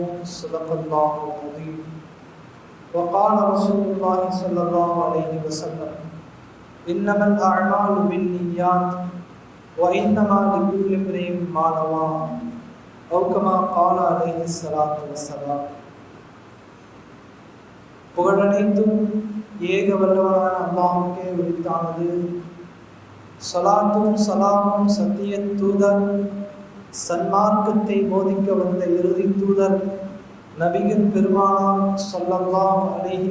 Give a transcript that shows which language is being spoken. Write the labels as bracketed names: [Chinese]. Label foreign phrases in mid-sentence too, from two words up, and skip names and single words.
[Arabic] صدق الله العظيم. وقال رسول الله صلى الله عليه وسلم: إنما الأعمال بالنيات وإنما لكل امرئ ما نوى، أو كما قال عليه الصلاة والسلام. [Tamil] புகழனைத்தும் ஏக வல்லவனான அல்லாஹ்வுக்கே உரித்தானது. ஸலாத்தும் ஸலாமும் சத்திய தூதர், சன்மார்க்கத்தை போதிக்க வந்த இறுதி தூதர் நபிகள் பெருமானார் [Arabic] صلى الله عليه